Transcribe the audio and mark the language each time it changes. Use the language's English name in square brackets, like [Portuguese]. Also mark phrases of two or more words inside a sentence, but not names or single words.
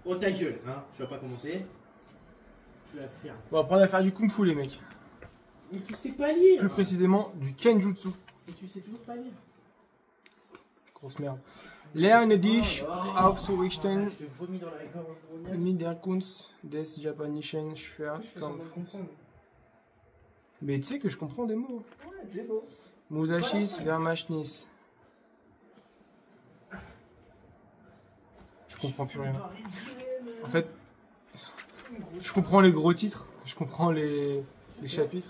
[French] Oh ta gueule, hein, tu vas pas commencer. Tu vas faire. on va apprendre à faire du kung fu, les mecs. Mais tu sais pas lire. Plus précisément, du kenjutsu. Mais tu sais toujours pas lire. Grosse merde. [German] Lerne dich aufzurichten [French] Je te vomis dans la gorge, grognasse. [German] mit der Kunst des japanischen Schwertkampfs. [French] Mais tu sais que je comprends des mots. Ouais, c'est beau. Musashis Vermachnis. Je comprends plus rien. En fait, je comprends les gros titres, je comprends les chapitres.